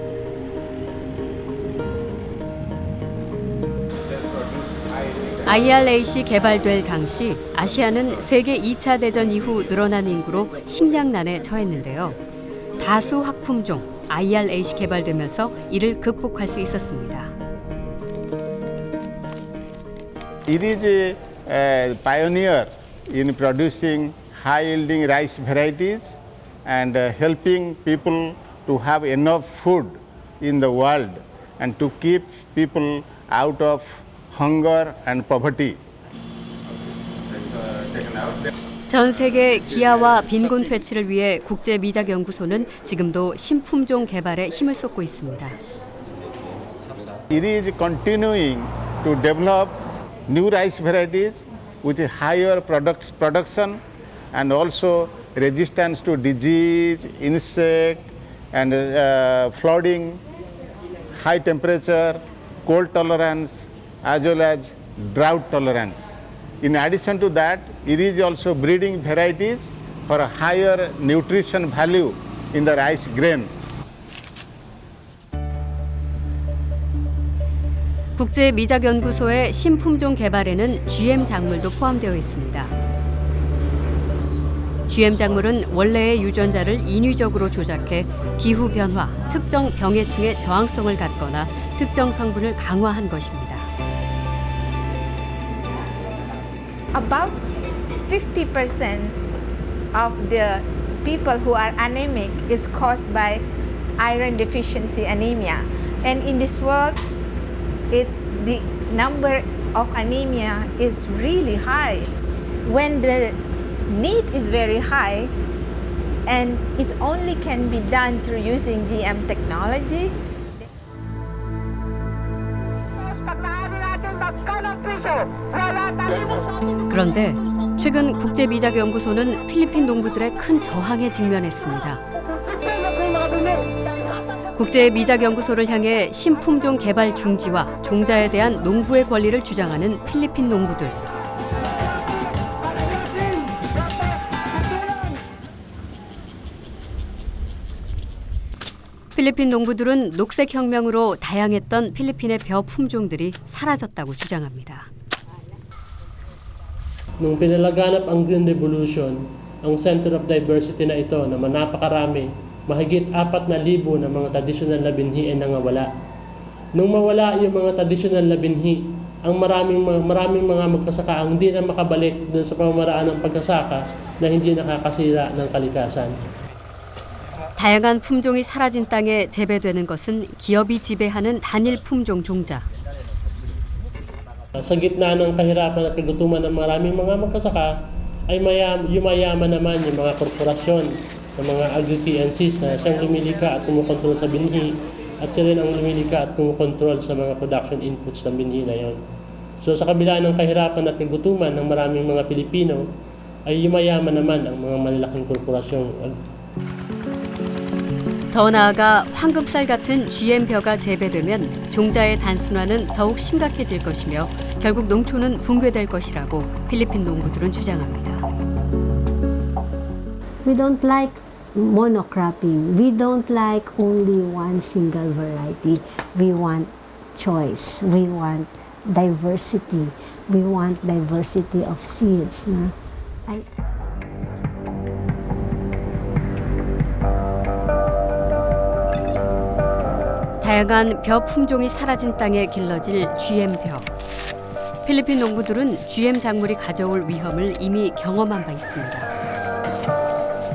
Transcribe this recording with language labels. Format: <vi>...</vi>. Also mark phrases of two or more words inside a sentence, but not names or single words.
<ko>IR8이 개발될 당시 아시아는 세계 2차 대전 이후 늘어난 인구로 식량난에 처했는데요. 다수 확품종 IR8이 개발되면서 이를 극복할 수 있었습니다.</ko> <en>It is a pioneer in producing high-yielding rice varieties and helping people to have enough food in the world and to keep people out of hunger and poverty.</en> <ko>전 세계 기아와 빈곤 퇴치를 위해 국제미작연구소는 지금도 신품종 개발에 힘을 쏟고 있습니다.</ko> <en>It is continuing to develop new rice varieties with a higher production and also resistance to disease, insect and flooding, high temperature, cold tolerance as well as drought tolerance. In addition to that, it is also breeding varieties for a higher nutrition value in the rice grain.</en> <ko>국제미작연구소의 신품종 개발에는 GM 작물도 포함되어 있습니다. GM 작물은 원래의 유전자를 인위적으로 조작해 기후 변화, 특정 병해충의 저항성을 갖거나 특정 성분을 강화한 것입니다.</ko> <en>About 50% of the people who are anemic is caused by iron deficiency anemia. And in this world, the number of anemia is really high. When the need is very high, and it only can be done through using GM technology.</en> <ko>그런데 최근 국제미작연구소는 필리핀 농부들의 큰 저항에 직면했습니다. 국제미작연구소를 향해 신품종 개발 중지와 종자에 대한 농부의 권리를 주장하는 필리핀 농부들. 필리핀 농부들은 녹색혁명으로 다양했던 필리핀의 벼 품종들이 사라졌다고 주장합니다.</ko> <tl>Nung pinalaganap ang</tl> <en>Green Revolution,</en> <tl>ang</tl> <en>Center of Diversity</en> <tl>na ito na napakarami mahigit 4,000 na mga tradisyonal na binhi ay nangawala. Nung mawala yung mga tradisyonal na binhi, ang maraming mga magsasaka ang hindi na makabalik dun sa pamamaraan ng pagkasaka na hindi nakakasira ng kalikasan.</tl> <ko>다양한 품종이 사라진 땅에 재배되는 것은 기업이 지배하는 단일 품종 종자.</ko> <tl>Sa gitna ng kahirapan at kagutuman ng maraming mga magsasaka, ay yumayaman naman yung mga korporasyon, ng mga agri-TNCs na siyang lumilika at kumukontrol sa binhi, at siya rin ang lumilika at kumukontrol sa mga</tl> <en>production inputs</en> <tl>ng binhi na yon. So sa kabila ng kahirapan at kagutuman ng maraming mga Pilipino, ay yumayaman naman ang mga malalaking korporasyong.</tl> <ko>더 나아가 황금살 같은 GM벼가 재배되면 종자의 단순화는 더욱 심각해질 것이며 결국 농촌은 붕괴될 것이라고 필리핀 농부들은 주장합니다.</ko> <en>We don't like monocropping. We don't like only one single variety. We want choice. We want diversity. We want diversity of seeds. Na?</en> <ko>다양한 벼 품종이 사라진 땅에 길러질 GM벼. 필리핀 농부들은 GM 작물이 가져올 위험을 이미 경험한 바 있습니다.</ko>